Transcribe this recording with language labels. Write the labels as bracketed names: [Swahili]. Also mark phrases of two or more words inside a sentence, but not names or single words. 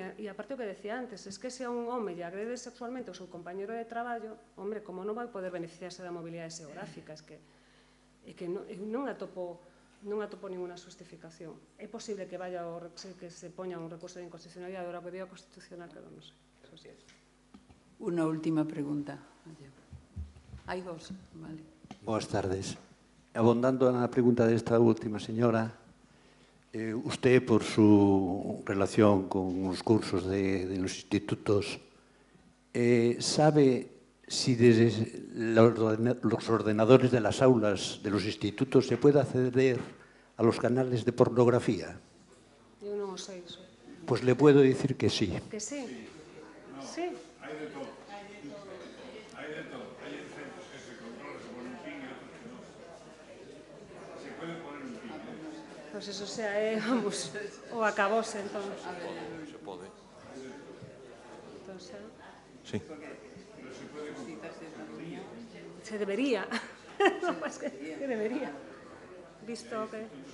[Galician] E aparte o que decía antes, es que se a un home lle agrede sexualmente o seu compañero de traballo, hombre, como non vai poder beneficiarse da mobilidade xeográfica? É que non atopo ninguna justificación. É posible que se poña un recurso de inconstitucionalidade, agora que diga constitucional, que non sei. [Spanish] Eso sí. Una última pregunta. Hay dos, vale. [Galician] Boas tardes. Abondando na pregunta desta última señora, [Spanish] usted, por su relación con os cursos de los institutos, ¿sabe si desde los ordenadores de las aulas de los institutos se puede acceder a los canales de pornografía? [Galician] Eu non o sei iso. [Spanish] Pues le puedo decir que sí. Que sí? Sí. Hay de todo. Hay de todo. Hay centros que se controlan, se ponen un pin y otros que no. Se puede poner un pin. [Galician] Pois eso sea, vamos, o acabose, entón. Se pode. Entón, xa. Sí. [Spanish] Se debería. No, pues que debería. Visto que...